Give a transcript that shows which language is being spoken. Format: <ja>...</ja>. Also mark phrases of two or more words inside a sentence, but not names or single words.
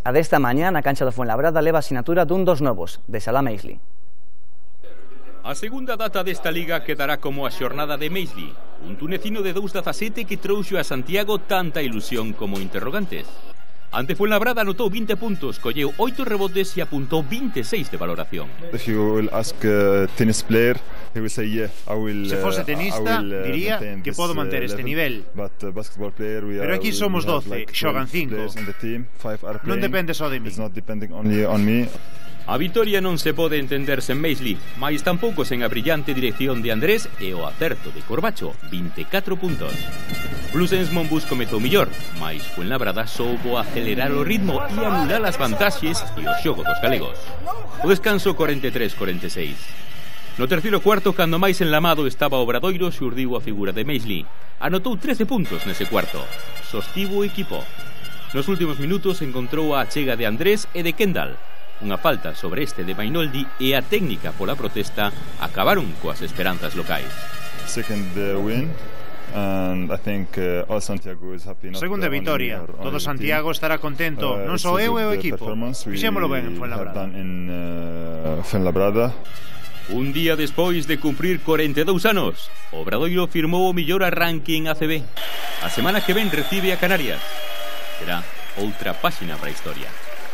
<gl>A desta mañá na cancha do Fuenlabrada leva a sinatura dun dos novos, de Salah Meisley. A segunda data desta liga quedará como a xornada de Meisley, un tunecino de 2'17 que trouxo a Santiago tanta ilusión como interrogantes. Ante Fuenlabrada anotou 20 puntos, colleu 8 rebotes e apuntou 26 de valoración.</gl> <en>If you will ask tennis player, he will say yeah, I will.</en> <gl>Se fose tenista, diría que podo manter este nivel.</gl> <en>Basketball player,</en> <gl>pero aquí somos 12, xogan 5. Non depende só de mí.</gl> <en>It's not depending only on me.</en> <gl>A vitoria non se pode entender sen Meisley, mais tampouco sen a brillante dirección de Andrés e o acerto de Corbacho, 24 puntos. Bluesens Monbus comezou millor, mais Fuenlabrada soubo acelerar o ritmo e anular as vantaxes e o xogo dos galegos. O descanso 43-46. No terceiro cuarto, cando máis enlamado estaba o Obradoiro, xurdiu a figura de Meisley. Anotou 13 puntos nese cuarto. Sostivo o equipo. Nos últimos minutos encontrou a achega de Andrés e de Kendall. Unha falta sobre este de Mainoldi e a técnica pola protesta acabaron coas esperanzas locais.</gl> <en>Second win. And I think all Santiago is happy.</en> <gl>Segunda vitoria. Todo Santiago estará contento, non só eu e o equipo. Fixémolo ben en Fuenlabrada. Un día despois de cumprir 42 anos, o Obradoiro firmou o mellor arranque en ACB. A semana que ven recibe a Canarias. Será outra páxina para a historia.</gl>